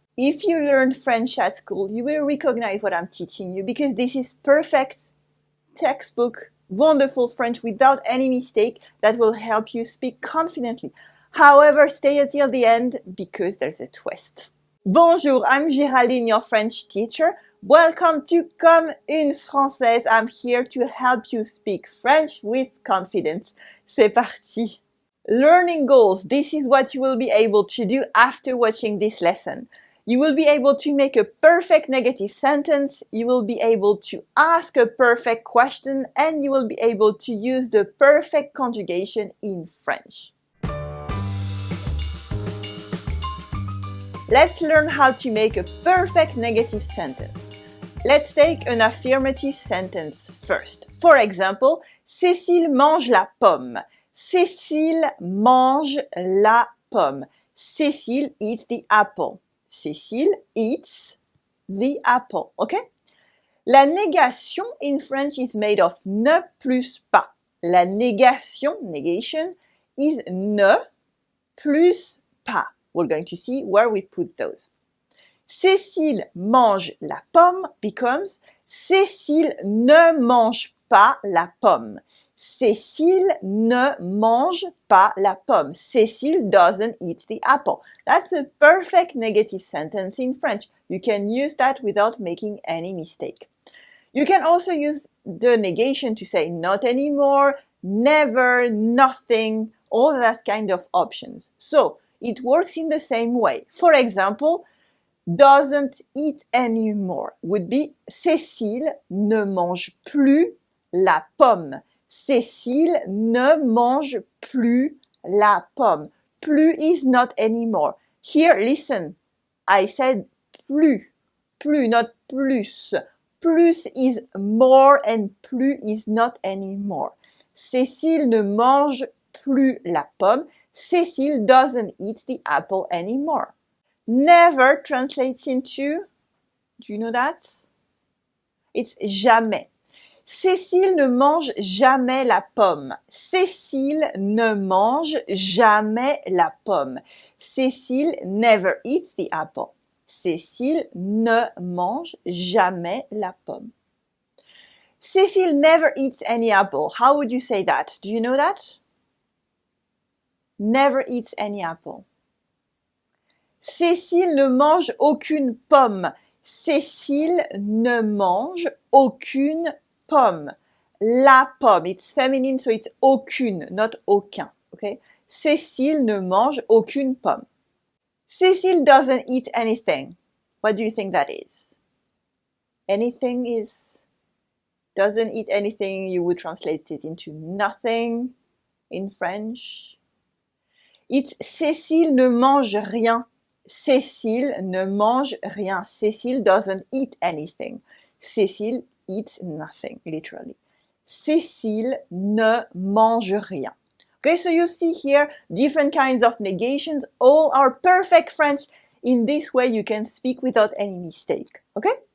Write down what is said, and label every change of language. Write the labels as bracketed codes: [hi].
[en] If you learn French at school, you will recognize what I'm teaching you because this is perfect textbook, wonderful French without any mistake that will help you speak confidently. However, stay until the end because there's a twist. Bonjour, I'm Géraldine, your French teacher. Welcome to Comme une Française. I'm here to help you speak French with confidence. [fr] C'est parti! [en] Learning goals. This is what you will be able to do after watching this lesson. You will be able to make a perfect negative sentence, you will be able to ask a perfect question, and you will be able to use the perfect conjugation in French. Let's learn how to make a perfect negative sentence. Let's take an affirmative sentence first. [fr] For example, Cécile mange la pomme. Cécile mange la pomme. [en] Cécile eats the apple. Cécile eats the apple. Okay? La négation in French is made of ne plus pas. [fr] La négation, negation, is ne plus pas. [en] We're going to see where we put those. [fr] Cécile mange la pomme becomes Cécile ne mange pas la pomme. Cécile ne mange pas la pomme. [en] Cécile doesn't eat the apple. That's a perfect negative sentence in French. You can use that without making any mistake. You can also use the negation to say not anymore, never, nothing, all that kind of options. So it works in the same way. For example, doesn't eat anymore would be [fr] Cécile ne mange plus la pomme. Cécile ne mange plus la pomme. [en] Plus is not anymore. Here, listen. I said plus. Plus, not plus. Plus is more and plus is not anymore. [fr] Cécile ne mange plus la pomme. [en] Cécile doesn't eat the apple anymore. Never translates into, do you know that? It's jamais. [fr] Cécile ne mange jamais la pomme. Cécile ne mange jamais la pomme. [en] Cécile never eats the apple. [fr] Cécile ne mange jamais la pomme. [en] Cécile never eats any apple. How would you say that? Do you know that? Never eats any apple. [fr] Cécile ne mange aucune pomme. Cécile ne mange aucune pomme. [en] La pomme, it's feminine, so it's aucune, not aucun. Okay? [fr] Cécile ne mange aucune pomme. [en] Cécile doesn't eat anything. What do you think that is? Anything is doesn't eat anything. You would translate it into nothing in French. [fr] It's Cécile ne mange rien. Cécile ne mange rien. [en] Cécile doesn't eat anything. Cécile eats nothing, literally. [fr] Cécile ne mange rien. [en] Okay, so you see here different kinds of negations. All are perfect French. In this way, you can speak without any mistake. Okay?